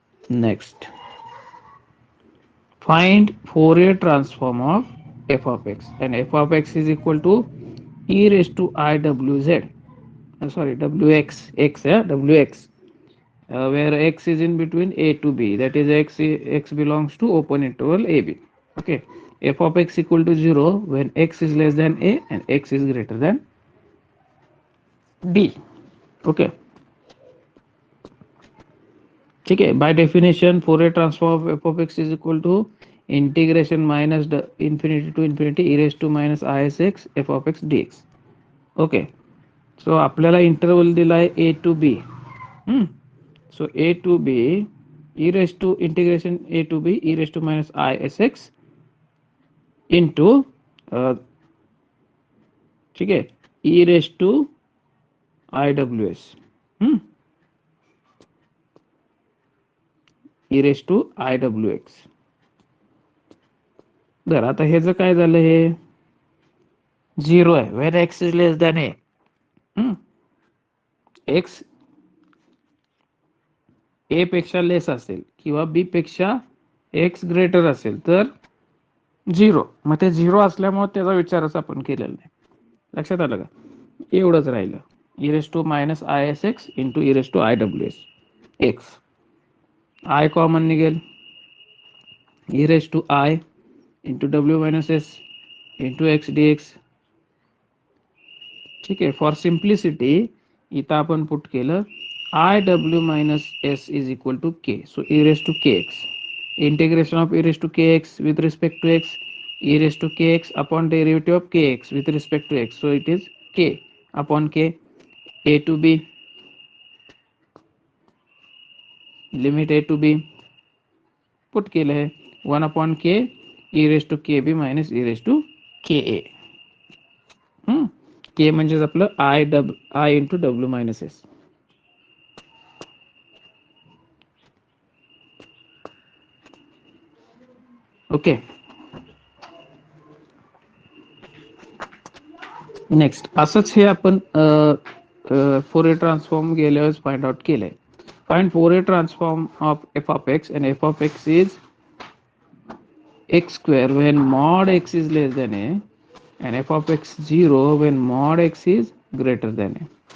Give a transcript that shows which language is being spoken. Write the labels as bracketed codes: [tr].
[en] Next, find Fourier transform of f of x, and f of x is equal to e raised to iwz, sorry wx, x, yeah, wx, where x is in between a to b, that is x belongs to open interval ab. Okay, f of x equal to 0 when x is less than a and x is greater than b. [hi] Okay, ठीक है. [en] By definition Fourier transform of f of x is equal to integration minus infinity to infinity e raise to minus i s x f of x d x. [mr] Okay, so आपल्याला interval दिला आहे ए to be. So A to B e raise to integration A to B e raise to minus I S x into, [hi] ठीक है, [mr] e raise to I W S, e raise to I W x. बरं, आता हे जर काय झालं, हे 0 आहे [en] When x is less than a. [mr] X ए पेक्षा लेस असेल किंवा बी पेक्षा एक्स ग्रेटर असेल तर 0. मग ते 0 असल्यामुळे त्याचा विचारच आपण केलेला नाही. लक्षात आलं का? एवढंच राहिलं, e raise to minus I S x into e raise to I W S x. I common निघेल, e raise to I into W minus S into x D x. ठीक आहे, फॉर सिम्प्लिसिटी इथं आपण put केलं I W minus S is equal to K. [en] So e raise to k x, integration of e raise to k x with respect to x, e raised to kx upon derivative of kx with respect to x. So it is k upon k. A to b, limit a to b put [mr] केलं आहे [en] 1 upon k e raised to kb minus e raised to ka. [mr] k म्हणजेच आपलं i into w minus s. Okay, next असंच हे आपण Fourier transform गेल्या वेळेस find out केलंय. [en] Find Fourier transform of f of x, and f of x is x square when mod x is less than a, and f of x 0 when mod x is greater than a.